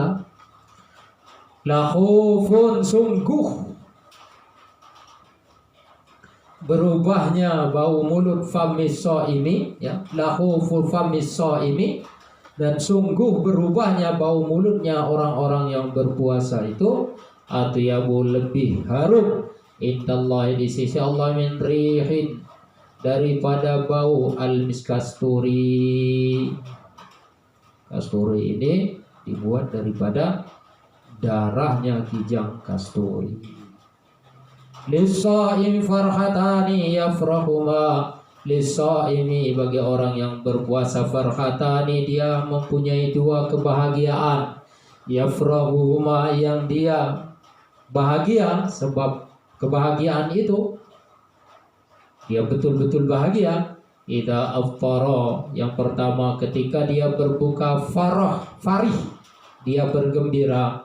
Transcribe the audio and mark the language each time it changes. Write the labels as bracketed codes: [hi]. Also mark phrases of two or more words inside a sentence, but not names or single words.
[ms] lahufun, sungguh berubahnya bau mulut [ar] فم الصائم [ms] ya, [ar] لخلوف فم الصائم, [ms] dan sungguh berubahnya bau mulutnya orang-orang yang berpuasa itu, atyabu, lebih harum, indallahi, di sisi Allah, [ar] من ريح, [ms] daripada bau al-miskasturi. Kasturi ini dibuat daripada darahnya kijang kasturi. [ar] للصائم فرحتان يفرحهما, للصائم, [ms] bagi orang yang berpuasa, farhatani, dia mempunyai dua kebahagiaan, yafrahuma, yang dia bahagia, sebab kebahagiaan itu dia betul-betul bahagia. [ar] إذا أفطر, [ms] yang pertama ketika dia berbuka, farih, dia bergembira.